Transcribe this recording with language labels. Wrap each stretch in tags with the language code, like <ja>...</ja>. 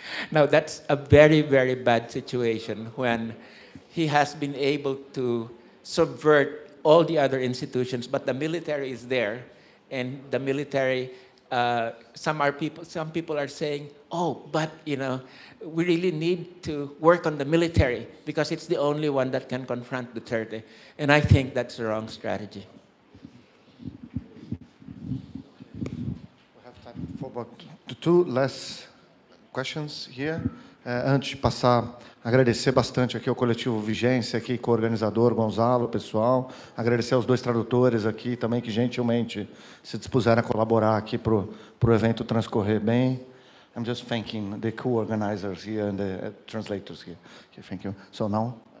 <en>Now, that's a very, very bad situation when he has been able to subvert all the other institutions, but the military is there, and the military, some people are saying, oh, but, you know, we really need to work on the military because it's the only one that can confront Duterte. And I think that's the wrong strategy. We have time for about 2 last questions here.</en> <pt>Antes de passar, agradecer bastante aqui ao coletivo Vigência, aqui com o organizador Gonzalo, pessoal. Agradecer aos 2 tradutores aqui também que gentilmente se dispuseram a colaborar aqui para o evento transcorrer bem.</pt> <en>I'm just thanking the co-organizers here and the translators here. Okay, thank you. So now.</en>